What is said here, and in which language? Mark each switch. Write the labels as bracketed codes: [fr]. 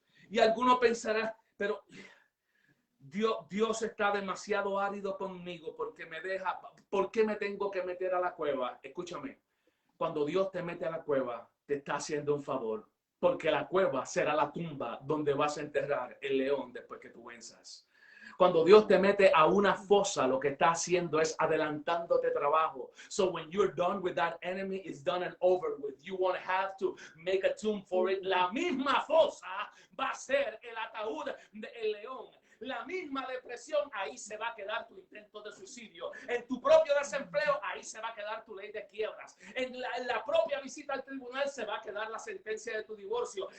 [es] Y alguno pensará, pero Dios está demasiado árido conmigo porque me deja, ¿por qué me tengo que meter a la cueva? Escúchame, cuando Dios te mete a la cueva, te está haciendo un favor, porque la cueva será la tumba donde vas a enterrar el león después que tú venzas. Cuando Dios te mete a una fosa, lo que está haciendo es adelantándote trabajo. [en] So when you're done with that enemy, it's done and over with. You won't have to make a tomb for it. [es] La misma fosa va a ser el ataúd del león. La misma depresión, ahí se va a quedar tu intento de suicidio. En tu propio desempleo, ahí se va a quedar tu ley de quiebras. En la propia visita al tribunal se va a quedar la sentencia de tu divorcio.